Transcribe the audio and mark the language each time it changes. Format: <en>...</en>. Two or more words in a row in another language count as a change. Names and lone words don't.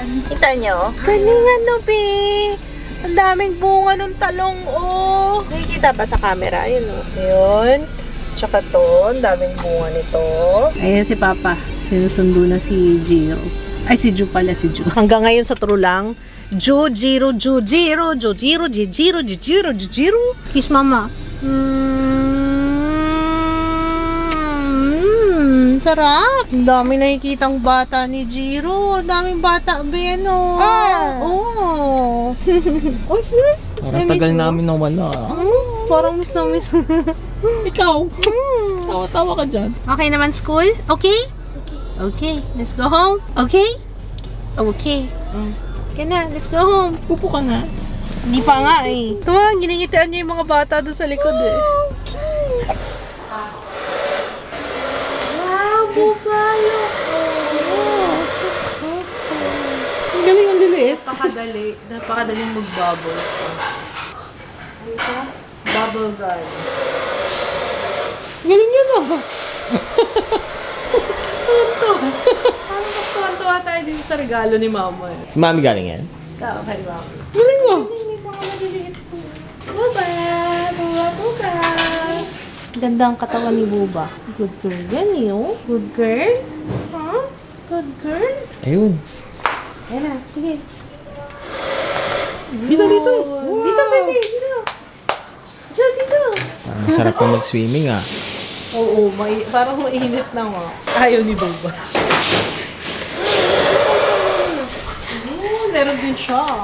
<tl>Kita nyo? Galing be. Ang daming bunga ng talong, Nakikita ba sa camera? Ayun, Ayun. Tsaka to, ang daming bunga nito. Ayan si Papa. Sinusundo na si Jiro. Ay, si Ju pala, si Ju. Hanggang ngayon sa true lang, Ju, Jiro, Ju, Jiro, Ju, Jiro, Ju, Jiro, Ju, Jiro, Ju, Jiro.</tl> <en>Kiss Mama.</en> <tl>Sarap. Ang dami nakikitang bata ni Jiro. Ang daming bata, Beno. Oh. Oh, sis. Parang tagal namin nawala. Parang miss na miss. Ikaw. Tawa-tawa ka dyan.</tl> <en>Okay naman school? Okay? Okay. Let's go home. Okay? Okay.</en> <tl>Okay na.</tl> <en>Let's go home.</en> <tl>Pupo ka na. Hindi pa nga Tuma, ginigitian niya yung mga bata doon sa likod Bukalo. Ang galing, ang liit. Napakadaling mag-bubbles.</tl> <en>Bubble gum.</en> <tl>Galing yun ah. Parang mas tuwa tayo din sa regalo ni mama. Si Mami galing yan? Ikaw, kay mama. Galing mo. Hindi pa ako maliliit po. Buba! Buba! Ganda ang katawan ni Buba.</tl> <en>Good girl</en> <tl>yan eh.</tl> <en>Good girl? Huh? Good girl?</en> <tl>Ayun. Ayan na, sige. Dito, dito. Dito, baby. Dito. Diyo, dito. Masarap pa mag-swimming ah. Oo, parang mainit na nga. Ayaw ni Buba. Meron din siya.</tl>